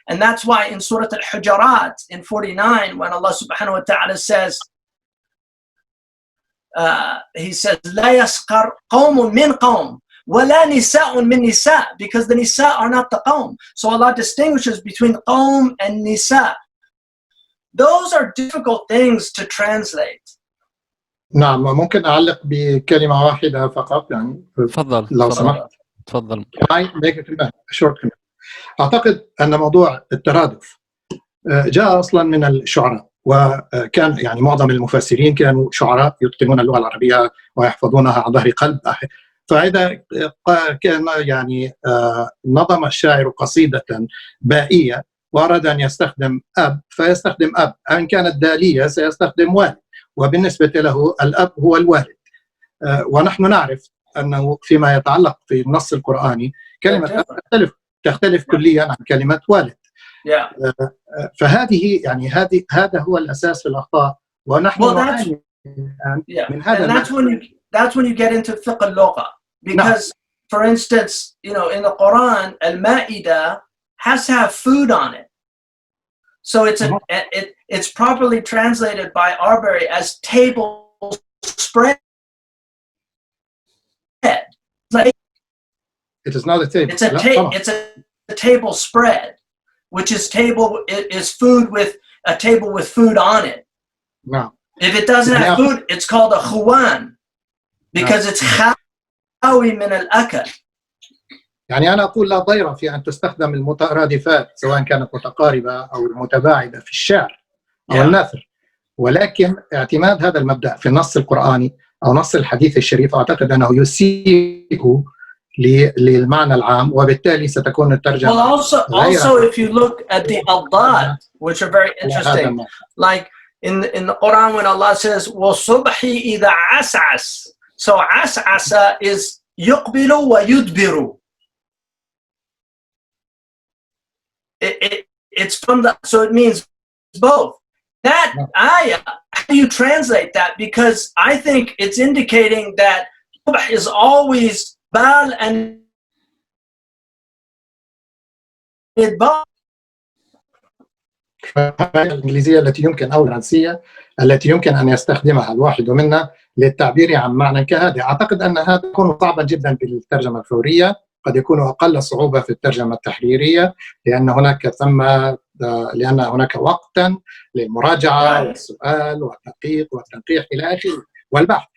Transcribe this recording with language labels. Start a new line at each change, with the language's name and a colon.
English: And that's why in Surah Al-Hujarat, in 49, when Allah subhanahu wa ta'ala says, he says,
Arabic: La yasqar qawmun min qawm. وَلَا نِسَاءٌ مِّن نِسَاء,
English: because the nisa are not the qawm. So Allah distinguishes between qawm and nisa. Those are difficult things to translate.
Arabic: نعم ممكن أعلق بكلمة واحدة فقط يعني تفضل لو سمحت. تفضل.
English: Short.
Arabic: أعتقد أن موضوع الترادف جاء أصلا من الشعراء، وكان يعني معظم المفسرين كانوا شعراء يتقنون اللغة العربية ويحفظونها عن ظهر قلب. فإذا كان يعني نظم الشاعر قصيدة بائية وأراد أن يستخدم أب فيستخدم أب، إن كانت دالية سيستخدم والد، وبالنسبة له الأب هو الوالد. ونحن نعرف أنه فيما يتعلق في النص القرآني كلمة أب تختلف كليا عن كلمة والد. فهذه يعني هذا هو الأساس في الأخطاء، ونحن نعاني من هذا.
English: That's when you get into fiqh al-lugha. Because, for instance, in the Quran, al-Ma'idah has to have food on it. So it's properly translated by Arbery as table spread. It is not a table. It's a table spread, which is food with a table with food on it. No. If it doesn't have food, it's called a khuwan, because it's
Arabic: خاوي من الأكل. يعني أنا أقول لا ضير في أن تستخدم المترادفات سواء كانت متقاربة أو متباعدة في الشعر أو النثر، ولكن اعتماد هذا المبدأ في النص القرآني أو نص الحديث الشريف أعتقد أنه يسيء للمعنى العام، وبالتالي ستكون الترجمة.
English: Well, also if you look at the aldad, which are very interesting, like in the Quran when Allah says
Arabic: وَصُبْحِ إِذَا عَسْعَسْ,
English: so عَسْعَسَ is
Arabic: يُقْبِلُ وَيُدْبِرُ.
English: It's from so it means both. That ayah, how do you translate that? Because I think it's indicating that subh is always bal and midbar.
Arabic: الإنجليزية التي يمكن أو الفرنسية التي يمكن أن يستخدمها الواحد منا للتعبير عن معنى كهذا. أعتقد أن هذا يكون صعبا جدا في الترجمة الفورية، قد يكون أقل صعوبة في الترجمة التحريرية، لأن هناك وقتا للمراجعة والسؤال والتدقيق والتنقيح إلى آخره والبحث.